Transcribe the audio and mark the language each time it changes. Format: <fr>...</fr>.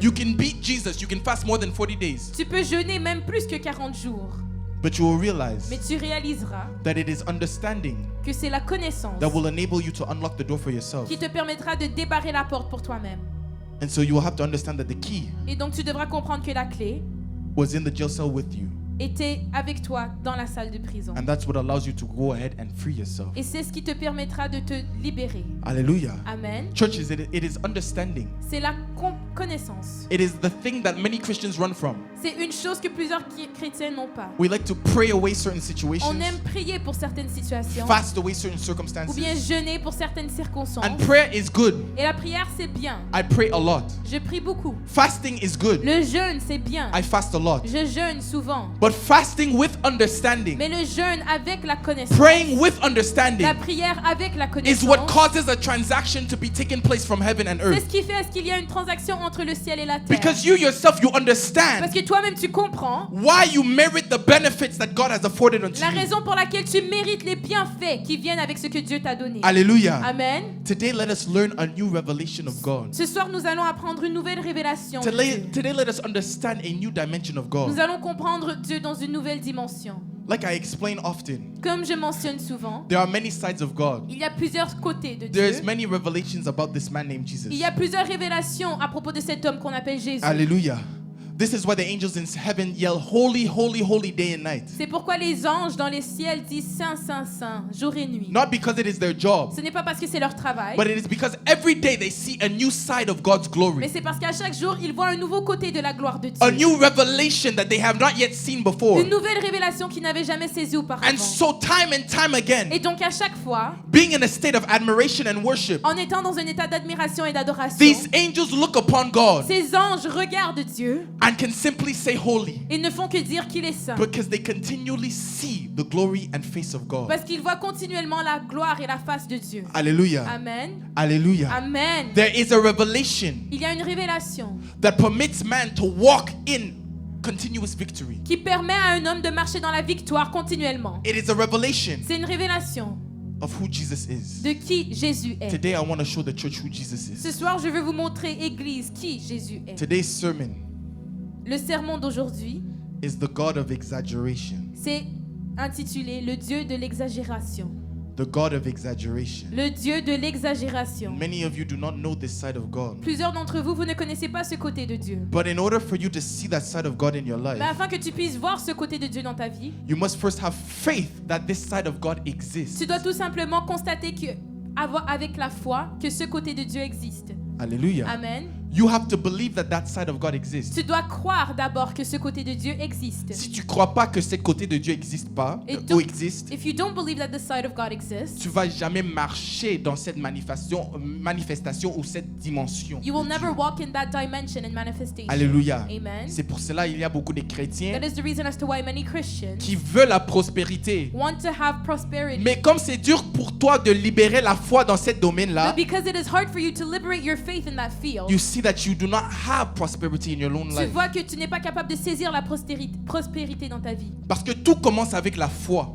<en>You can beat Jesus. You can fast more than 40 days.</en> <fr>tu peux jeûner même plus que 40 jours.</fr> <en>But you will realize</en> <fr>Mais tu réaliseras</fr> <en>that it is understanding</en> <fr>que c'est la connaissance</fr> <en>that will enable you to unlock the door for yourself.</en> <fr>qui te permettra de débarrer la porte pour toi-même.</fr> <en>And so you will have to understand that the key</en> <fr>Et donc tu devras comprendre que la clé</fr> <en>was in the jail cell with you.</en> <fr>était avec toi dans la salle de prison.</fr> <en>And that's what allows you to go ahead and free yourself.</en> <fr>Et c'est ce qui te permettra de te libérer.</fr> <en>Hallelujah.</en> <fr>Amen.</fr> <en>Churches, it is understanding.</en> <fr>C'est la connaissance.</fr> <en>It is the thing that many Christians run from.</en> <fr>C'est une chose que plusieurs chrétiens n'ont pas.</fr> <en>We like to pray away certain</en> <fr>On</fr> <en>situations,</en> <fr>aime prier pour certaines situations</fr> <en>fast away certain</en> <fr>ou bien</fr> <en>circumstances.</en> <fr>jeûner pour certaines circonstances.</fr> <en>And prayer is good.</en> <fr>Et la prière, c'est bien.</fr> <en>I pray a lot.</en> <fr>Je prie beaucoup.</fr> <en>Fasting is good.</en> <fr>Le jeûne, c'est bien.</fr> <en>I fast a lot.</en> <fr>Je jeûne souvent.</fr> <en>But fasting with understanding,</en> <fr>Mais le jeûne avec la connaissance,</fr> <en>praying with understanding,</en> <fr>la prière avec la</fr> <en>is what</en> <fr>connaissance,</fr> <en>causes a transaction to be taking place from heaven and</en> <fr>c'est</fr> <en>earth.</en> <fr>ce qui fait est-ce qu'il y a une transaction entre le ciel et la terre.</fr> <en>Because you yourself, you</en> <fr>Parce</fr> <en>understand</en> <fr>que toi-même, tu comprends</fr> <en>why you merit the benefits that God has afforded unto</en> <fr>la</fr> <en>you.</en> <fr>raison pour laquelle tu mérites les bienfaits qui viennent avec ce que Dieu t'a donné.</fr> <en>Hallelujah.</en> <fr>Amen.</fr> <en>Today, let us learn a new revelation of God.</en> <fr>Ce soir, nous allons apprendre une nouvelle révélation. de Dieu.</fr> <en>Today, let us understand a new dimension of</en> <fr>Nous</fr> <en>God.</en> <fr>allons comprendre Dieu dans une nouvelle dimension.</fr> <en>Like I explain often,</en> <fr>Comme je mentionne souvent,</fr> <en>there are many sides of God.</en> <fr>il y a plusieurs côtés de</fr> <en>There's</en> <fr>Dieu.</fr> <en>many revelations about this man named Jesus.</en> <fr>Il y a plusieurs révélations à propos de cet homme qu'on appelle Jésus.</fr> <en>Hallelujah. This is why the angels in heaven yell, holy, holy, holy, day and night.</en> <fr>C'est pourquoi les anges dans les ciels disent Saint, Saint, Saint, jour et nuit.</fr> <en>Not because it is their job,</en> <fr>Ce n'est pas parce que c'est leur travail,</fr> <en>but it is because every day they see a new side of God's</en> <fr>mais</fr> <en>glory.</en> <fr>c'est parce qu'à chaque jour, ils voient un nouveau côté de la gloire de</fr> <en>A</en> <fr>Dieu.</fr> <en>new revelation that they have not yet seen before.</en> <fr>Une nouvelle révélation qu'ils n'avaient jamais saisie auparavant.</fr> <en>And so time and time again,</en> <fr>Et donc à chaque fois,</fr> <en>being in a state of admiration and worship,</en> <fr>en étant dans un état d'admiration et d'adoration,</fr> <en>these angels look upon God</en> <fr>ces anges regardent Dieu</fr> <en>and can simply say holy</en> <fr>et ne font que dire qu'il est saint.</fr> <en>because they continually see the glory and face of God.</en> <fr>Parce qu'ils voient continuellement la gloire et la face de Dieu.</fr> <en>Hallelujah.</en> <fr>Amen.</fr> <en>Hallelujah.</en> <fr>Amen.</fr> <en>There is a revelation</en> <fr>Il y a une révélation</fr> <en>that permits man to walk in continuous victory.</en> <fr>qui permet à un homme de marcher dans la victoire continuellement.</fr> <en>It is a revelation</en> <fr>C'est une révélation</fr> <en>of who Jesus is.</en> <fr>de qui Jésus est.</fr> <en>Today I want to show the church who Jesus</en> <fr>Ce</fr> <en>is.</en> <fr>soir, je veux vous montrer, Église, qui Jésus est.</fr> <en>Today's sermon</en> <fr>Le sermon d'aujourd'hui,</fr> <en>is the God of exaggeration.</en> <fr>c'est intitulé Le Dieu de l'exagération.</fr> <en>The God of exaggeration.</en> <fr>Le Dieu de l'exagération.</fr> <en>Many of you do not know this side of God.</en> <fr>Plusieurs d'entre vous, vous ne connaissez pas ce côté de Dieu.</fr> <en>But in order for you to see that side of God in your life,</en> <fr>Mais afin que tu puisses voir ce côté de Dieu dans ta vie,</fr> <en>you must first have faith that this side of God exists.</en> <fr>tu dois tout simplement constater que, avec la foi, que ce côté de Dieu existe.</fr> <en>Hallelujah.</en> <fr>Amen.</fr> <en>You have to believe that that side of God exists.</en> <fr>Tu dois croire d'abord que ce côté de Dieu existe. Si tu crois pas que ce côté de Dieu existe pas Et ou donc- existe,</fr> <en>If you don't believe that the side of God exists,</en> <fr>tu vas jamais marcher dans cette manifestation ou cette dimension.</fr> <en>you will</en> <fr>de</fr> <en>never</en> <fr>Dieu.</fr> <en>walk in that dimension and manifestation.</en> <fr>Alléluia. Amen. C'est pour cela il y a beaucoup de chrétiens</fr> <en>That is the reason as to why many Christians</en> <fr>qui veulent la prospérité.</fr> <en>want to have prosperity.</en> <fr>Mais comme c'est dur pour toi de libérer la foi dans ce domaine-là,</fr> <en>But because it is hard for you to liberate your faith in that field, you see that you do not have prosperity in your own</en> <fr>tu</fr> <en>life.</en> <fr>vois que tu n'es pas capable de saisir la prospérité dans ta vie. Parce que tout commence avec la foi.</fr>